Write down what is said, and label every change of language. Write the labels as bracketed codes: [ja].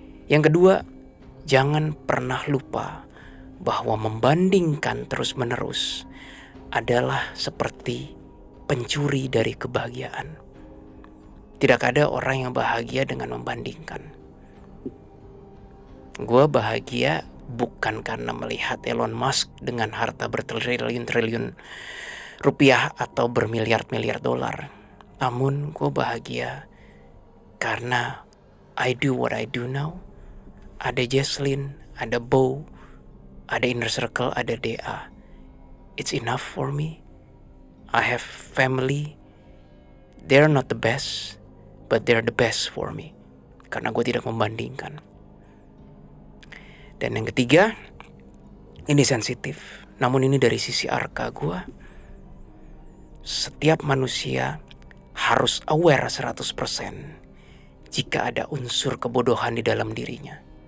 [id] Yang kedua, jangan pernah lupa bahwa membandingkan terus-menerus adalah seperti pencuri dari kebahagiaan. Tidak ada orang yang bahagia dengan membandingkan. Gue bahagia bukan karena melihat Elon Musk dengan harta bertriliun-triliun rupiah atau bermiliar-miliar dolar. Namun gue bahagia karena [en] I do what I do now. [id] Ada Jesslyn, ada Bo, ada Inner Circle, ada DA. [en] It's enough for me. I have family. They're not the best, but they're the best for me. [id] Karena gue tidak membandingkan. Dan yang ketiga, ini sensitif. Namun ini dari sisi arka gue. Setiap manusia harus aware 100% jika ada unsur kebodohan di dalam dirinya.